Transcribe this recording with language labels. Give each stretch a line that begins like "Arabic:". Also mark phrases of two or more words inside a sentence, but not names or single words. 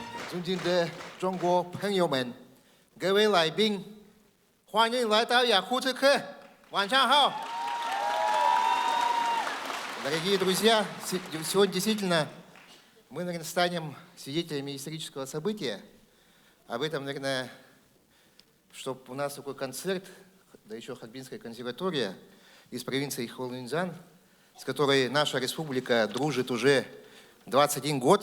Chinese: 尊敬的中国朋友们，各位来宾，欢迎来到雅库特克，晚上好。
Russian: Дорогие друзья, сегодня действительно мы, наверное, станем свидетелями исторического события. Об этом, наверное, чтобы у нас такой концерт, да еще Харбинская консерватория из провинции Хэйлунцзян, с которой наша республика дружит уже 21 год.